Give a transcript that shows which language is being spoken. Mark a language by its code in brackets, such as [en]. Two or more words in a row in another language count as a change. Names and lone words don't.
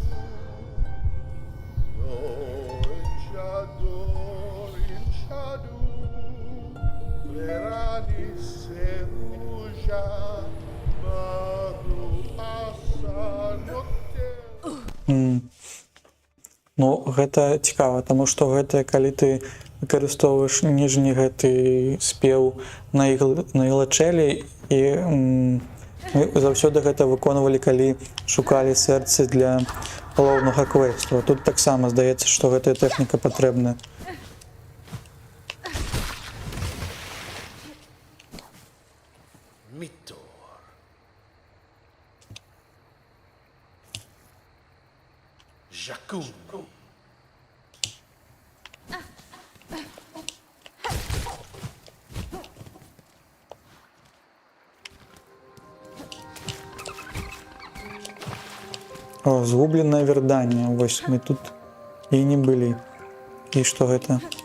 [be] No Inshador, Inshadu. Veranis Seruja. Maru Assa Notte. Ну, гэта цікава, таму што гэта калі ты выкарыстоўваеш ніжні гэты спеў на ілачэлі, і мы заўсёды гэта выконвалі, калі шукалі сэрцы для галоўнага квесту. Тут таксама здаецца, што гэтая тэхніка патрэбная. Mittor. Jakun. О, згубленае верданне. Вось мы тут і не былі. І што гэта?